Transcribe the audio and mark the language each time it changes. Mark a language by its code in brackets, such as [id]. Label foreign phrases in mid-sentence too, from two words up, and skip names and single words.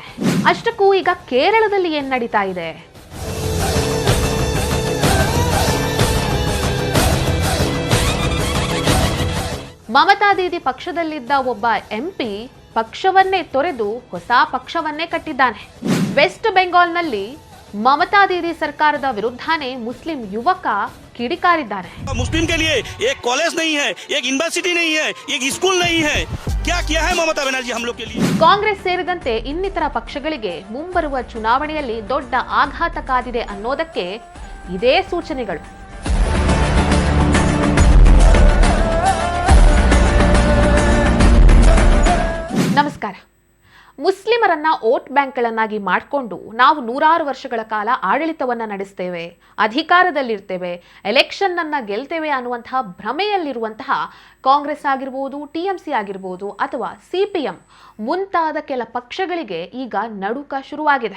[kn] ಅಷ್ಟಕ್ಕೂ ಈಗ ಕೇರಳದಲ್ಲಿ ಏನ್ ನಡೀತಾ ಇದೆ? ಮಮತಾ ದೀದಿ ಪಕ್ಷದಲ್ಲಿದ್ದ ಒಬ್ಬ ಎಂಪಿ ಪಕ್ಷವನ್ನೇ ತೊರೆದು ಹೊಸ ಪಕ್ಷವನ್ನೇ ಕಟ್ಟಿದ್ದಾನೆ. ವೆಸ್ಟ್ ಬೆಂಗಾಲ್ನಲ್ಲಿ ಮಮತಾ ದೀದಿ ಸರ್ಕಾರದ ವಿರುದ್ಧನೇ ಮುಸ್ಲಿಂ ಯುವಕ ಕಿಡಿಕಾರಿದ್ದಾರೆ. [hi] मुस्लिम के लिए एक कॉलेज नहीं है, एक यूनिवर्सिटी नहीं है, एक स्कूल नहीं है. क्या किया है ममता बनर्जी हम लोग के लिए? [kn] ಕಾಂಗ್ರೆಸ್ ಸೇರಿದಂತೆ ಇನ್ನಿತರ ಪಕ್ಷಗಳಿಗೆ ಮುಂಬರುವ ಚುನಾವಣೆಯಲ್ಲಿ ದೊಡ್ಡ ಆಘಾತ ಕಾದಿದೆ ಅನ್ನೋದಕ್ಕೆ ಇದೇ ಸೂಚನೆಗಳು. ನಮಸ್ಕಾರ. ಮುಸ್ಲಿಮರನ್ನ ವೋಟ್ ಬ್ಯಾಂಕ್ಗಳನ್ನಾಗಿ ಮಾಡಿಕೊಂಡು ನಾವು ನೂರಾರು ವರ್ಷಗಳ ಕಾಲ ಆಡಳಿತವನ್ನ ನಡೆಸ್ತೇವೆ, ಅಧಿಕಾರದಲ್ಲಿರ್ತೇವೆ, ಎಲೆಕ್ಷನ್ ಅನ್ನ ಗೆಲ್ತೇವೆ ಅನ್ನುವಂತಹ ಭ್ರಮೆಯಲ್ಲಿರುವಂತಹ ಕಾಂಗ್ರೆಸ್ ಆಗಿರ್ಬೋದು, ಟಿಎಂಸಿ ಆಗಿರ್ಬೋದು ಅಥವಾ ಸಿಪಿಎಂ ಮುಂತಾದ ಕೆಲ ಪಕ್ಷಗಳಿಗೆ ಈಗ ನಡುಕ ಶುರುವಾಗಿದೆ.